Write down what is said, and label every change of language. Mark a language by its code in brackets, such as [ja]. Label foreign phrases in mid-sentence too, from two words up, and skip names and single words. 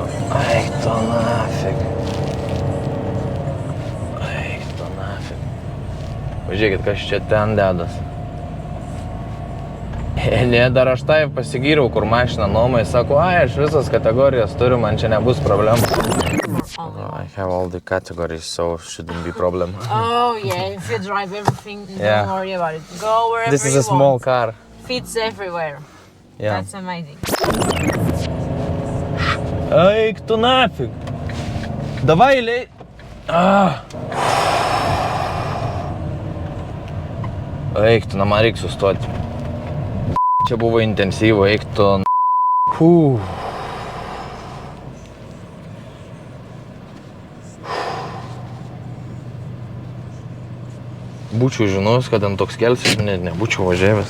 [lt] Eik to nafig. Eik to nafig. Pažiūrėkit, kas čia ten dedas. Ne, dar aš tai pasigyriau, kur mašiną nuomai, sako, aš visas kategorijas turiu, man čia nebus problemų. [en] I have all the categories, so shouldn't be problem. Oh yeah, if you drive everything, Yeah. don't worry about it. Go wherever This is you a small want. car. Fits everywhere. Yeah. That's amazing. [lt] Eik tu nafig. Davai, lei. Eik tu, man reikia sustoti. Čia buvo intensyvu, eik tu. Būčiau žinojus, kad ten toks kelsis, nebūčiau važiavęs.